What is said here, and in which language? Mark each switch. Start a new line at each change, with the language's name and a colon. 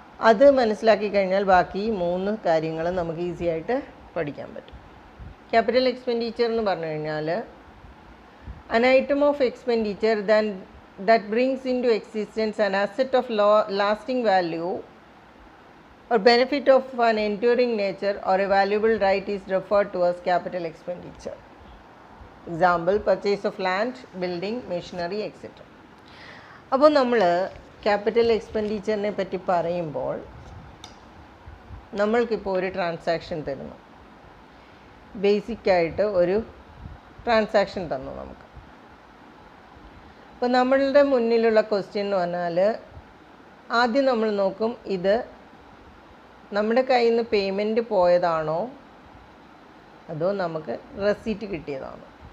Malayalam: അത് മനസ്സിലാക്കി കഴിഞ്ഞാൽ ബാക്കി മൂന്ന് കാര്യങ്ങൾ നമുക്ക് ഈസി ആയിട്ട് പഠിക്കാൻ പറ്റും. ക്യാപിറ്റൽ എക്സ്പെൻഡിച്ചർ എന്ന് പറഞ്ഞു കഴിഞ്ഞാൽ
English: an item of expenditure that brings into existence an asset of lasting value or benefit of an enduring nature or a valuable right is referred to as capital expenditure. Example, purchase of land, building, machinery, etc.
Malayalam: അപ്പോൾ നമ്മൾ capital എക്സ്പെൻഡിച്ചറിനെ പറ്റി പറയുമ്പോൾ നമ്മൾക്കിപ്പോൾ ഒരു transaction തരുന്നു, ബേസിക്കായിട്ട് ഒരു transaction തന്നു നമുക്ക്. അപ്പോൾ നമ്മളുടെ മുന്നിലുള്ള ക്വസ്റ്റ്യൻ എന്ന് പറഞ്ഞാൽ ആദ്യം നമ്മൾ നോക്കും, ഇത് നമ്മുടെ കയ്യിൽ നിന്ന് പേയ്മെൻറ്റ് പോയതാണോ അതോ നമുക്ക് റെസീറ്റ് കിട്ടിയതാണോ.